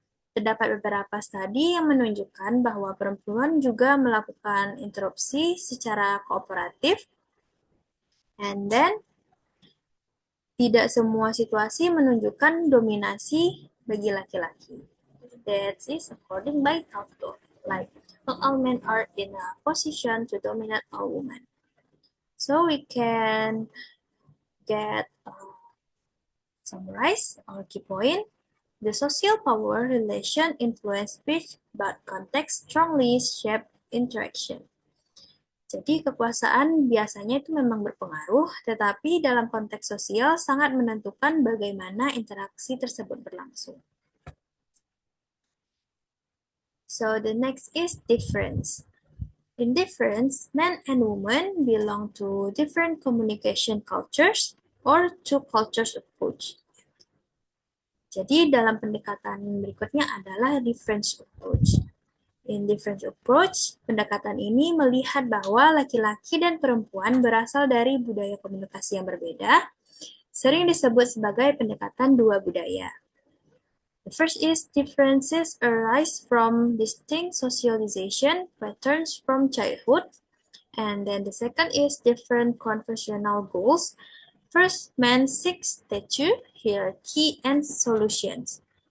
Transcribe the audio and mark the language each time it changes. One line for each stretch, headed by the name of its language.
Indonesian: Terdapat beberapa studi yang menunjukkan bahwa perempuan juga melakukan interupsi secara kooperatif
English: And then,
Indonesian: tidak semua situasi menunjukkan dominasi bagi laki-laki.
English: That is according by author. Like, not all men are in a position to dominate all women. So we can get summarize our key point. The social power relation influence speech, but context strongly shape interaction.
Indonesian: Jadi kekuasaan biasanya itu memang berpengaruh, tetapi dalam konteks sosial sangat menentukan bagaimana interaksi tersebut berlangsung.
English: So the next is difference. In difference, men and women belong to different communication cultures or to cultures approach.
Indonesian: Jadi dalam pendekatan berikutnya adalah difference approach.
English: In difference approach,
Indonesian: pendekatan ini melihat bahwa laki-laki dan perempuan berasal dari budaya komunikasi yang berbeda, sering disebut sebagai pendekatan dua budaya.
English: The first is differences arise from distinct socialization patterns from childhood, and then the second is different conversational goals. First, men seek stature, hierarchy, and solutions.